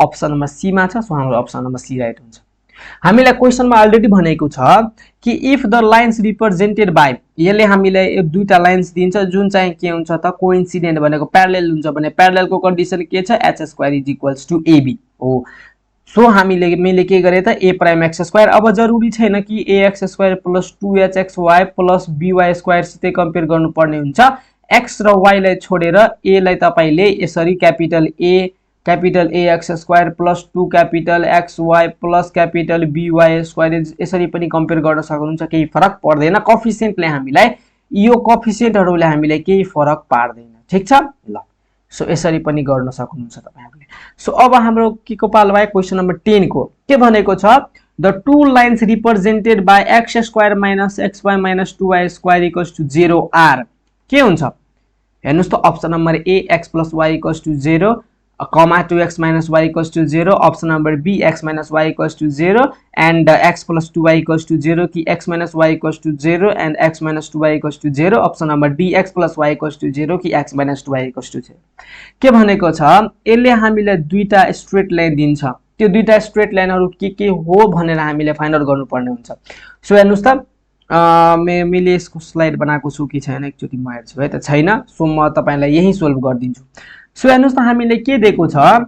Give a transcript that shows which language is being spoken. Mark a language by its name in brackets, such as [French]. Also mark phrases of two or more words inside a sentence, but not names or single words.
[English] option number C [Nepali] मा छ सो हाम्रो [English] option number C right [Nepali] हुन्छ हामीलाई क्वेशनमा अलरेडी भनेको छ कि [English] if the lines represented by [Nepali] यसले हामीलाई दुईटा लाइन्स दिन्छ जुन चाहिँ के हुन्छ त कोइन्सिडेन्ट भनेको प्यारलल हुन्छ भने प्यारललको कन्डिसन के छ [English] h square is equals to ab [Nepali] हो सो हामीले के गरे त [English] a prime x square [Nepali] अब जरुरी छैन कि [English] a x square plus 2hx y plus by square [Nepali] सितै कम्पेयर गर्नुपर्ने हुन्छ एक्स र y लाई छोडेर ए लाई तपाईले यसरी क्यापिटल [English] a x square plus 2 capital x y plus capital by square [Nepali] यसरी पनि कम्पेयर गर्न सक्नुहुन्छ केही फरक पर्दैन कोफिसिएन्टले हामीलाई यो कोफिसिएन्टहरुले हामीलाई केही फरक पार्दैन ठीक छ ल सो यसरी पनि गर्न सक्नुहुन्छ तपाईहरुले सो अब हाम्रो के को पालो भयो [English] question number 10 [Nepali] को के भनेको छ [English] the two lines represented by x square minus xy minus 2y square equals to 0 are [Nepali] के हुन्छ हेर्नुस् त [English] option number a x plus y equals to 0 comma 2x minus y equals to 0 option number b x minus y equals to 0 and x plus 2y equals to 0 कि x minus y equals to 0 and x minus 2y equals to 0 option number d x plus y equals to 0 कि x minus 2y equals to 0 [Nepali] के भनेको छ यसले हामीलाई दुईटा [English] straight line [Nepali] दिन्छ त्यो दुईटा [English] straight lines [Nepali] के हो भनेर हामीले [English] find out [Nepali] गर्नुपर्ने हुन्छ सो हेर्नुस् त मैले यसको स्लाइड बनाएको छु कि छैन एकचोटी म हेर्छु है त छैन सो म तपाईलाई यही सोल्भ गर्दिन्छु सो हेर्नुस् त हामीले के दिएको छ